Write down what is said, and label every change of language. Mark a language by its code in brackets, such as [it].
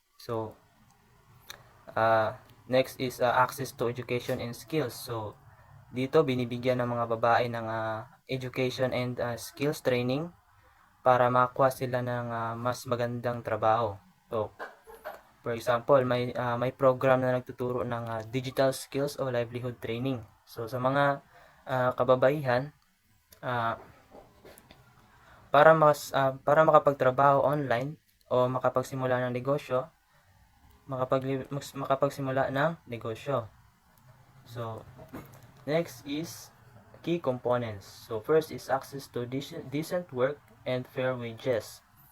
[en] So next is access to education and skills. [tl] So dito binibigyan ng mga babae ng education and skills training para makuha sila ng mas magandang trabaho. [en] So for example, [tl] may program na nagtuturo ng [en] digital skills o livelihood training. [tl] So sa mga kababaihan, para makapagtrabaho online o makapagsimula ng negosyo, makapagsimula ng negosyo. [en] So next is key components. So first is access to decent work and fair wages.